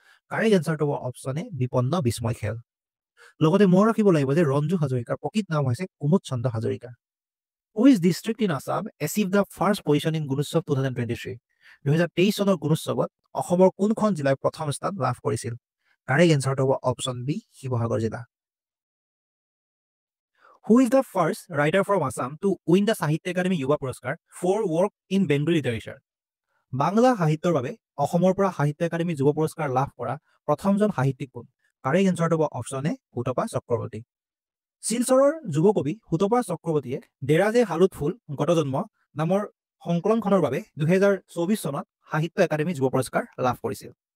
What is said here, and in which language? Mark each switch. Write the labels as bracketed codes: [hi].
[as] Correct এনচাৰটো হ'ব option A বিপন্ন বিস্ময় খেল। লগতে মনত ৰাখিব লাগিব যে ৰঞ্জু হাজৰিকাৰ প্ৰকৃত নাম হৈছে কুমুদ চন্দ্ৰ Hazarika. [en] Which district in Assam achieve the first position in Gunotsav 2023? [as] 2023 চনৰ গুণোৎসৱত অসমৰ কোনখন জিলাই প্ৰথম স্থান লাভ কৰিছিল? কাৰেক্ট এনচাৰটো হ'ব অপশ্যন বি শিৱসাগৰ জিলা। [en] Who is the first writer from Assam to win the Sahitya Academy Yuva Puraskar for work in Bengali literature? [as] Bangla সাহিত্যৰ বাবে অসমৰ পৰা সাহিত্য একাডেমী যুৱ পুৰস্কাৰ লাভ কৰা প্ৰথমজন সাহিত্যিক কোন? কাৰেক্ট এনচাৰটো হ'ব অপশ্যন এ সুতপা চক্ৰৱৰ্তী। শিলচৰৰ যুৱ কবি সুতপা চক্ৰৱৰ্তীয়ে ডেৰাজে হালুত ফুল গত জন্ম নামৰ সংকলনখনৰ বাবে 2024 চনত সাহিত্য একাডেমী যুৱ পুৰস্কাৰ লাভ কৰিছিল।